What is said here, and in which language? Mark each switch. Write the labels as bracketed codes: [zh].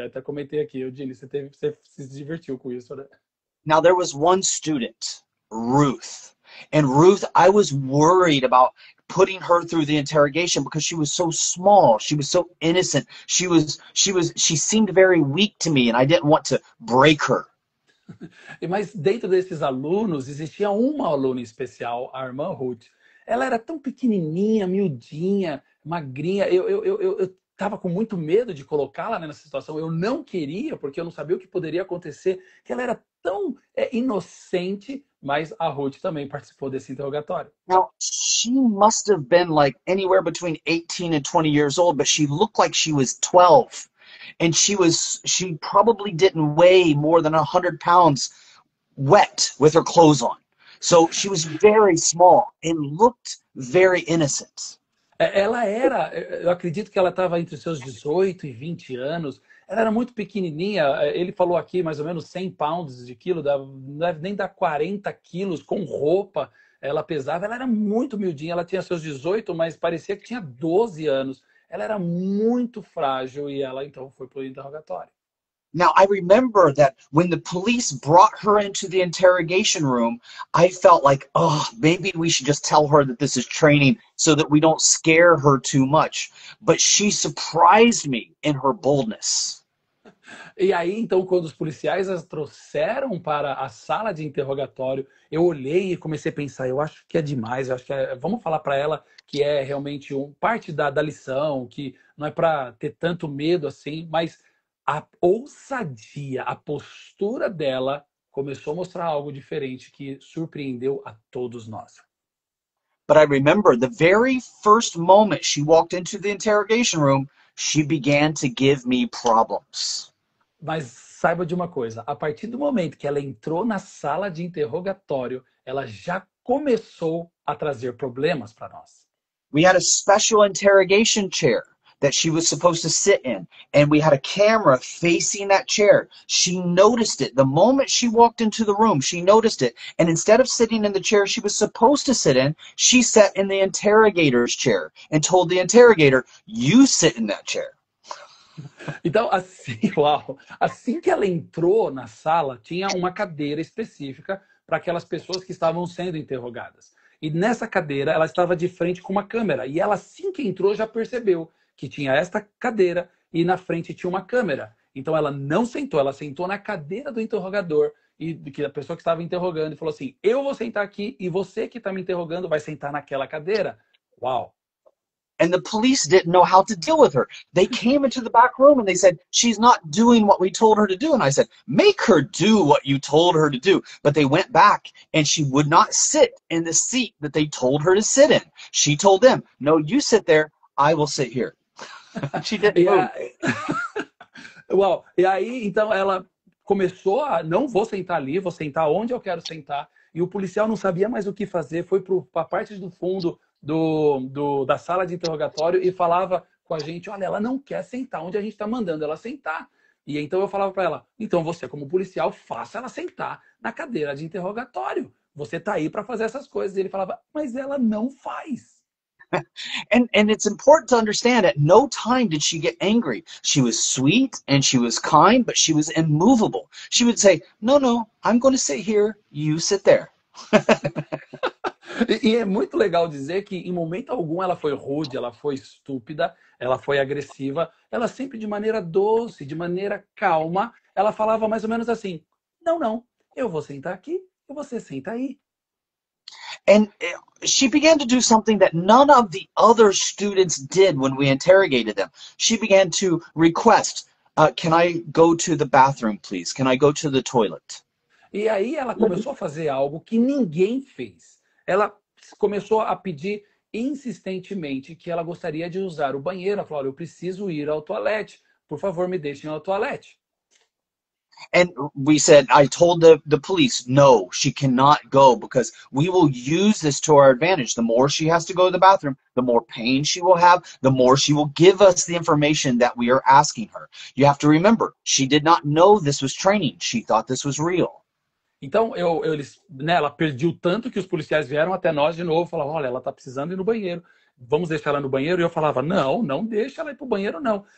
[pt] E até comentei aqui, Eugênio, você se divertiu com isso, né? [en] Now, there was one student, Ruth. And Ruth, I was worried about putting her through the interrogation because she was so small. She was so innocent. She seemed very weak to me, and I didn't want to break her. [pt] Mas dentro desses alunos, existia uma aluna especial, a irmã Ruth. Ela era tão pequenininha, miudinha, magrinha. Eu estava com muito medo de colocá-la nessa situação. Eu não queria, porque eu não sabia o que poderia acontecer. Que ela era tão inocente, mas a Ruth também participou desse interrogatório. [en] Now, she must have been like anywhere between 18 and 20 years old, but she looked like she was 12. And she probably didn't weigh more than 100 pounds wet with her clothes on. So she was very small and looked very innocent. [pt] Ela era, eu acredito que ela estava entre os seus 18 e 20 anos. Ela era muito pequenininha. Ele falou aqui mais ou menos 100 pounds de quilo, não deve nem dar 40 quilos com roupa. Ela pesava, ela era muito miudinha. Ela tinha seus 18, mas parecia que tinha 12 anos. Ela era muito frágil e ela então foi para o interrogatório. [en] Now, I remember that when the police brought her into the interrogation room, I felt like, oh, maybe we should just tell her that this is training so that we don't scare her too much. But she surprised me in her boldness. [pt] E aí, então, quando os policiais as trouxeram para a sala de interrogatório, eu olhei e comecei a pensar, eu acho que é demais, eu acho que vamos falar para ela que é realmente parte da lição, que não é para ter tanto medo assim, mas a ousadia, a postura dela começou a mostrar algo diferente que surpreendeu a todos nós. [en] But I remember the very first moment she walked into the interrogation room, she began to give me problems. [pt] Mas saiba de uma coisa, a partir do momento que ela entrou na sala de interrogatório, ela já começou a trazer problemas para nós. [en] We had a special interrogation chair that she was supposed to sit in, and we had a camera facing that chair. She noticed it. The moment she walked into the room, she noticed it. And instead of sitting in the chair she was supposed to sit in, she sat in the interrogator's chair and told the interrogator, "You sit in that chair." [pt] Então, assim, uau, assim que ela entrou na sala, tinha uma cadeira específica para aquelas pessoas que estavam sendo interrogadas. E nessa cadeira, ela estava de frente com uma câmera. E ela, assim que entrou, já percebeu que tinha esta cadeira e na frente tinha uma câmera. Então, ela não sentou, ela sentou na cadeira do interrogador e que a pessoa que estava interrogando e falou assim, eu vou sentar aqui e você que está me interrogando vai sentar naquela cadeira. Uau! [en] And the police didn't know how to deal with her. They came into the back room and they said, "She's not doing what we told her to do." And I said, "Make her do what you told her to do." But they went back and she would not sit in the seat that they told her to sit in. She told them, "No, you sit there, I will sit here." She didn't move. [pt] Uau. E aí, então, ela começou a, não vou sentar ali, vou sentar onde eu quero sentar. E o policial não sabia mais o que fazer, foi para a parte do fundo da sala de interrogatório e falava com a gente, olha, ela não quer sentar onde a gente está mandando ela sentar. E então eu falava para ela, então você como policial, faça ela sentar na cadeira de interrogatório. Você está aí para fazer essas coisas. E ele falava, mas ela não faz. [en] And it's important to understand at no time did she get angry. She was sweet and she was kind, but she was immovable. She would say, no, I'm going to sit here, you sit there. [pt] E é muito legal dizer que em momento algum ela foi rude, ela foi estúpida, ela foi agressiva, ela sempre de maneira doce, de maneira calma, ela falava mais ou menos assim, não, eu vou sentar aqui e você senta aí. [en] And she began to do something that none of the other students did when we interrogated them. She began to request, can I go to the bathroom, please? Can I go to the toilet? [pt] E aí ela começou a fazer algo que ninguém fez. Ela começou a pedir insistentemente que ela gostaria de usar o banheiro. Ela falou, olha, eu preciso ir ao toalete. Por favor, me deixem ao toalete. [en] And we said, I told the police, no, she cannot go because we will use this to our advantage. The more she has to go to the bathroom, the more pain she will have, the more she will give us the information that we are asking her. You have to remember, she did not know this was training. She thought this was real. [pt] Então, ela perdeu tanto que os policiais vieram até nós de novo e falavam, olha, ela está precisando ir no banheiro. Vamos deixar ela no banheiro? E eu falava, não deixa ela ir para o banheiro, não.